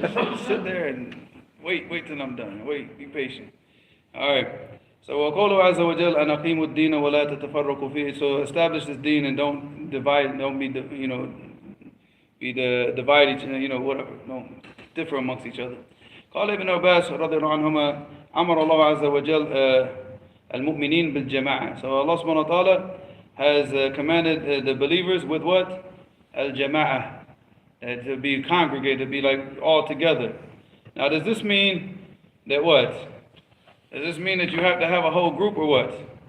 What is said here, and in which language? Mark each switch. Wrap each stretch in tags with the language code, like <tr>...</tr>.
<en>Just sit there and wait till I'm done. Wait, be patient. All right. So,</en> <ar>وَقَوْلُ عَزَّ وَجَلَّ أَنْ أَقِيمُوا الدِّينَ وَلَا تَتَفَرَّقُوا فِيهِ.</ar> <en>So, establish this deen and don't divide, don't be, you know, divide each, you know, whatever. Don't differ amongst each other.</en> <ar>قال ابن عباس رضي الله عنهما أمر الله عز وجل المؤمنين بالجماعة.</ar> <en>So Allah subhanahu wa ta'ala has commanded the believers with what? Al-jama'ah. To be congregated, to be like all together. Now does this mean that what? Does this mean that you have to have a whole group or what?</en>